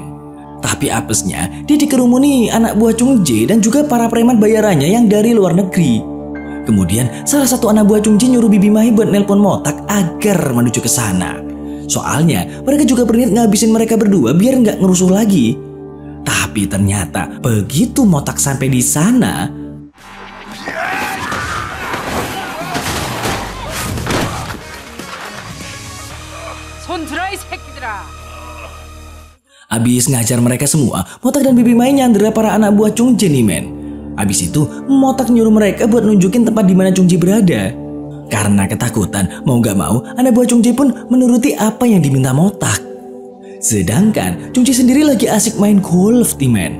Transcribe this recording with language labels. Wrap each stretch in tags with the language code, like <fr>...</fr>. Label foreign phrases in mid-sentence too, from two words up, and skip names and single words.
<id>Tapi apesnya, dia dikerumuni anak buah Chung Jae dan juga para preman bayarannya yang dari luar negeri. Kemudian, salah satu anak buah Chung Jae nyuruh Bibi Mae buat nelpon Motak agar menuju ke sana. Soalnya mereka juga berniat ngabisin mereka berdua biar nggak ngerusuh lagi. Tapi ternyata begitu Motak sampai di sana,</id> <ko>손 들어 이 새끼들아.</ko> <id>abis ngajar mereka semua, Motak dan Bibi Mae nyandera para anak buah Chung Jae nih, men. Abis itu Motak nyuruh mereka buat nunjukin tempat di mana Chung Jae berada. Karena ketakutan, mau gak mau, anak buah Chung Jae pun menuruti apa yang diminta Motak. Sedangkan Chung Jae sendiri lagi asik main golf, men.</id>